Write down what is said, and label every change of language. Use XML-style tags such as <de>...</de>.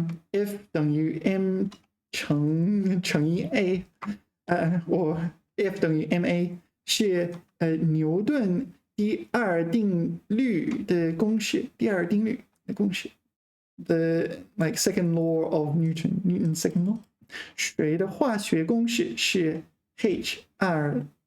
<zh>F 等于 m 乘以 a， 或 F 等于 ma 是牛顿第二定律的公式，第二定律的公式。</zh> <en>The like second law of Newton's second law.</en> <zh>水的化学公式是 HRO.</zh>